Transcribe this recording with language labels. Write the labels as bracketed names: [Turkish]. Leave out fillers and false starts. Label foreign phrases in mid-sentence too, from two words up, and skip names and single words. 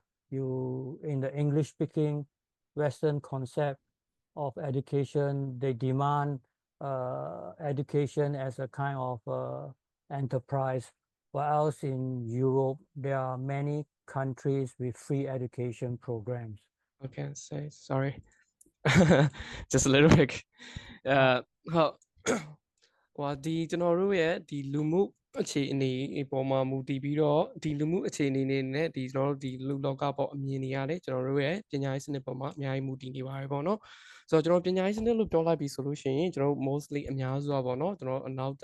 [English] You in the English-speaking Western concept of education, they demand education as a kind of enterprise. While else in Europe, there are many countries with free education programs. Okay say sorry just a little bit [Burmese] ဟုတ်ဟိုဒီကျွန်တော်တို့ရဲ့ဒီလူမှုအခြေအနေပေါ်မှာမူတည်ပြီးတော့ဒီလူမှုအခြေအနေနေနဲ့ဒီကျွန်တော်တို့ဒီလူလောကပေါ့အမြင်တွေရတယ်ကျွန်တော်တို့ ရဲ့ပညာရေးစနစ်ပေါ်မှာအများကြီးမူတည်နေပါတယ်ပေါ့နော်ဆိုတော့ကျွန်တော်ပညာရေးစနစ်လို့ပြောလိုက်ပြီဆိုလို့ရှိရင်ကျွန်တော်တို့ mostly အများစုอ่ะပေါ့နော်ကျွန်တော်အနောက်